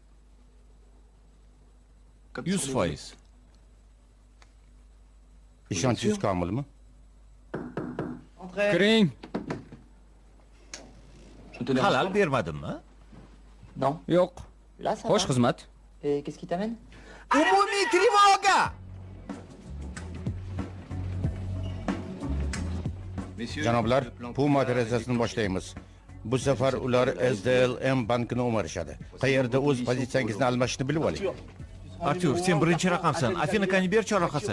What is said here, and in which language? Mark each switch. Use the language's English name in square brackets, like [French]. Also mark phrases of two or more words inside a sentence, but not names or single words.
[Uzbek] 100%. Ishonchingiz komilmi? Kiring. Halal bermadimmi? Yo'q. Xo'sh xizmat. [French] Qu'est-ce qui t'amène? [Uzbek] Umumiy trevoga! Janoblar, Puma operatsiyasini boshlaymiz. Bu safar ular SDLM bankini o'marishadi. Qayerda o'z pozitsiyangizni almashishni bilib oling. Artyur, sen birinchi raqamsan. Afina Kaniber chorrahasi.